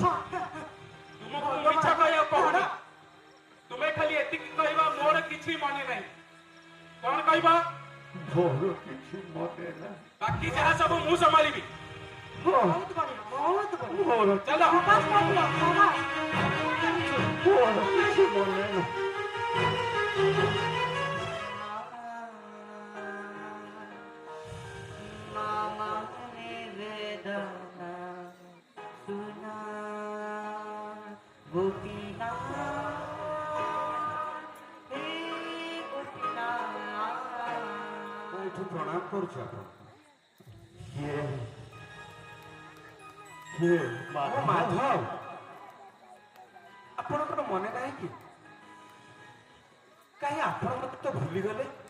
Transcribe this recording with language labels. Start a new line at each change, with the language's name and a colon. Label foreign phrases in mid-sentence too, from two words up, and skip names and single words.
Odia: ତୁମକୁ ମିଛ କହିବାକୁ କହୁନା, ତୁମେ ଖାଲି ଏତିକି କହିବ ମୋର କିଛି ମନେ ନାହିଁ। କଣ କହିବ? ମୋର କିଛି ମନେ ନାହିଁ। ବାକି ଯାହା ସବୁ ମୁଁ ସମ୍ଭାଳିବି। ବହୁତ ବଢିଆ, ବହୁତ ବଢିଆ। ମୋର ଚାଲ। ସାବାସ ବାବୁଲା, ସାବାସ। କିଛି ମନେ ନାହିଁ। ମାମା ନିବେଦନା ସୁନା ଗୋପୀନା ହେ ଗୋପୀନା। ମୁଁ ଏଠୁ ପ୍ରଣାମ କରୁଛି ଆପଣ। ମାଧବ, ଆପଣଙ୍କର ମନେ ନାହିଁ କି? କାହିଁ ଆପଣ ମତେ ତ ଭୁଲିଗଲେ?